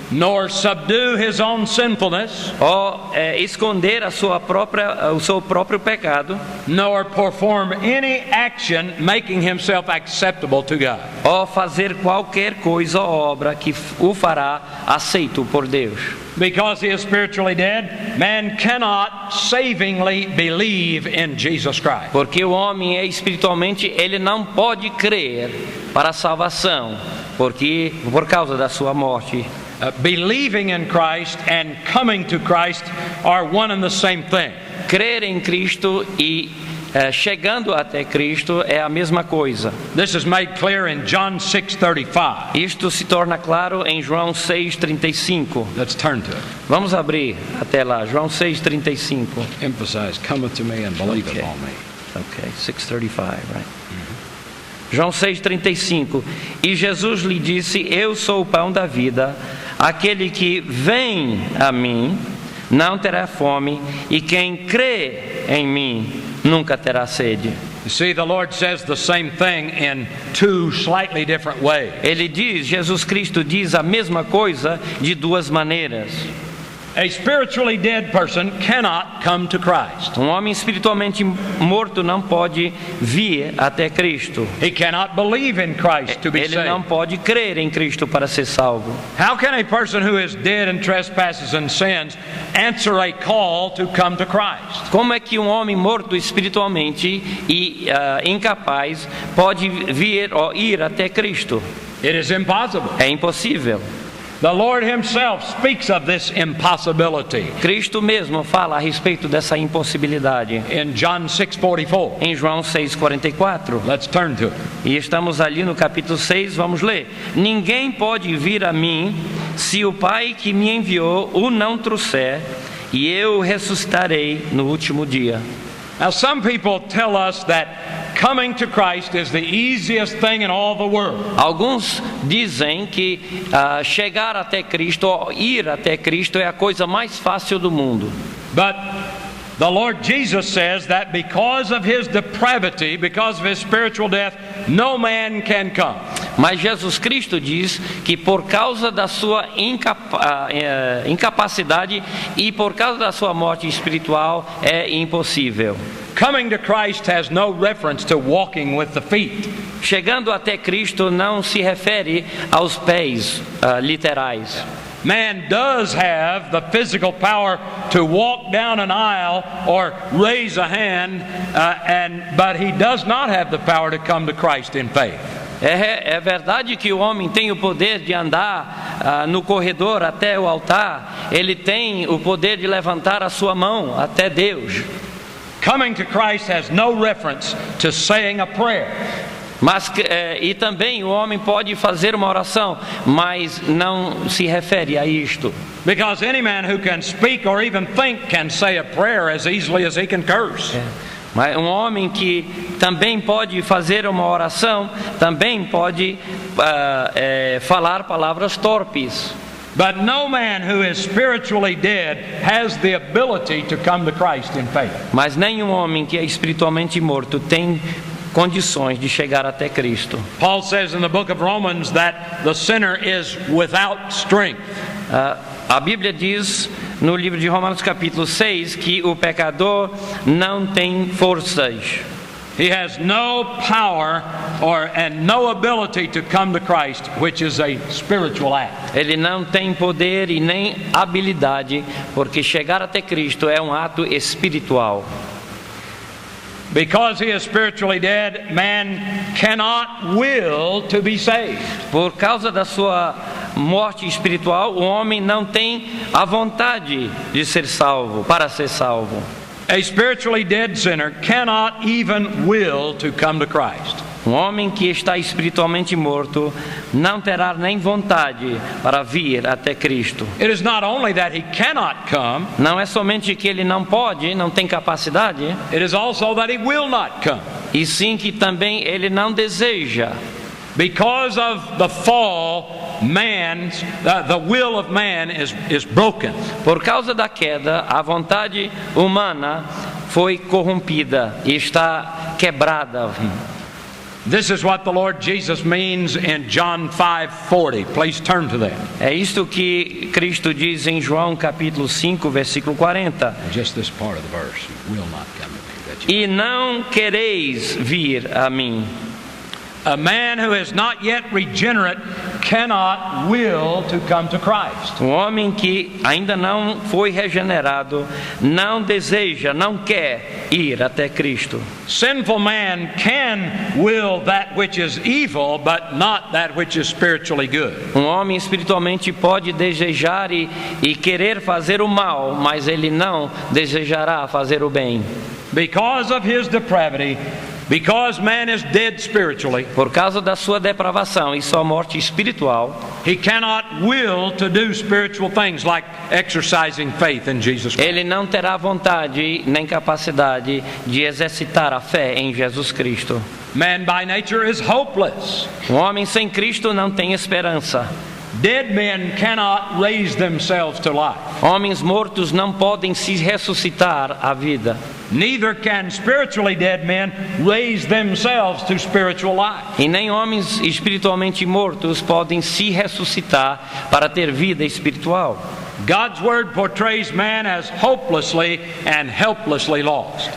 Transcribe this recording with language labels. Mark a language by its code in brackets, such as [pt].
[en] nor subdue his own sinfulness, [pt] ou esconder o seu próprio pecado, [en] nor perform any action making himself acceptable to God. [pt] Ou fazer qualquer coisa ou obra que o fará aceito por Deus. [en] Because he is spiritually dead, man cannot savingly believe in Jesus Christ. [pt] Porque o homem é espiritualmente, ele não pode crer para a salvação, porque por causa da sua morte. [en] Believing in Christ and coming to Christ are one and the same thing. [pt] Crer em Cristo e chegando até Cristo é a mesma coisa. [en] This is made clear in John 6:35. [pt] Isto se torna claro em João 6:35. [en] Let's turn to it. [pt] Vamos abrir até lá, João 6:35. [en] Emphasize, cometh to me and believeth on me. Okay, 6:35, right? João 6:35. [pt] E Jesus lhe disse: Eu sou o pão da vida. Aquele que vem a mim não terá fome, e quem crê em mim nunca terá sede. [en] You see, the Lord says the same thing in two slightly different ways. [pt] Jesus Cristo diz a mesma coisa de duas maneiras. [en] A spiritually dead person cannot come to Christ. [pt] Um homem espiritualmente morto não pode vir até Cristo. [en] He cannot believe in Christ to be saved. [pt] Ele não pode crer em Cristo para ser salvo. [en] How can a person who is dead in trespasses and sins answer a call to come to Christ? [pt] Como é que um homem morto espiritualmente e incapaz pode vir ou ir até Cristo? [en] It is impossible. [pt] É impossível. [en] The Lord himself speaks of this impossibility. [pt] Cristo mesmo fala a respeito dessa impossibilidade. [en] In John 6:44. [pt] Em João 6:44. [en] Let's turn to it. [pt] E estamos ali no capítulo 6, vamos ler. Ninguém pode vir a mim se o Pai que me enviou o não trouxer, e eu ressuscitarei no último dia. [en] Now some people tell us that coming to Christ is the easiest thing in all the world. [pt] Alguns dizem que chegar até Cristo, ou ir até Cristo é a coisa mais fácil do mundo. [en] But the Lord Jesus says that because of his depravity, because of his spiritual death, no man can come. [pt] Mas Jesus Cristo diz que por causa da sua incapacidade e por causa da sua morte espiritual é impossível. [en] Coming to Christ has no reference to walking with the feet. [pt] Chegando até Cristo não se refere aos pés literais. [en] Man does have the physical power to walk down an aisle or raise a hand, but he does not have the power to come to Christ in faith. [pt] É verdade que o homem tem o poder de andar no corredor até o altar. Ele tem o poder de levantar a sua mão até Deus. [en] Coming to Christ has no reference to saying a prayer. [pt] Mas e também o homem pode fazer uma oração, mas não se refere a isto. [en] Because any man who can speak or even think can say a prayer as easily as he can curse. [pt] Mas um homem que também pode fazer uma oração, também pode falar palavras torpes. [en] But no man who is spiritually dead has the ability to come to Christ in faith. [pt] Mas nenhum homem que é espiritualmente morto tem condições de chegar até Cristo. [en] Paul says in the book of Romans that the sinner is without strength. [pt] A Bíblia diz no livro de Romanos capítulo 6 que o pecador não tem forças. [en] He has no power and no ability to come to Christ, which is a spiritual act. [pt] Ele não tem poder e nem habilidade, porque chegar até Cristo é um ato espiritual. [en] Because he is spiritually dead, man cannot will to be saved. [pt] Por causa da sua morte espiritual, o homem não tem a vontade de ser salvo, para ser salvo. [en] A spiritually dead sinner cannot even will to come to Christ. [pt] Um homem que está espiritualmente morto não terá nem vontade para vir até Cristo. [en] It is not only that he cannot come, [pt] não é somente que ele não pode, não tem capacidade. [en] It is also that he will not come. [pt] E sim que também ele não deseja. [en] Because of the fall, the will of man is broken. [pt] Por causa da queda, a vontade humana foi corrompida e está quebrada. [en] This is what the Lord Jesus means in John 5:40. Please turn to that. [pt] É isto que Cristo diz em João capítulo 5, versículo 40. [en] Just this part of the verse, will not come to me. [pt] E não quereis vir a mim. [en] A man who is not yet regenerate cannot will to come to Christ. [pt] Um homem que ainda não foi regenerado não deseja, não quer ir até Cristo. [en] Sinful man can will that which is evil, but not that which is spiritually good. [pt] Um homem espiritualmente pode desejar e querer fazer o mal, mas ele não desejará fazer o bem. [en] Because of his depravity, because man is dead spiritually, [pt] por causa da sua depravação e sua morte espiritual, [en] he cannot will to do spiritual things like exercising faith in Jesus Christ. [pt] Ele não terá vontade nem capacidade de exercitar a fé em Jesus Cristo. [en] Man by nature is hopeless. [pt] Um homem sem Cristo não tem esperança. [en] Dead men cannot raise themselves to life. [pt] Homens mortos não podem se ressuscitar à vida. [en] Neither can spiritually dead men raise themselves to spiritual life. [pt] E nem homens espiritualmente mortos podem se ressuscitar para ter vida espiritual. [en] God's word portrays man as hopelessly and helplessly lost.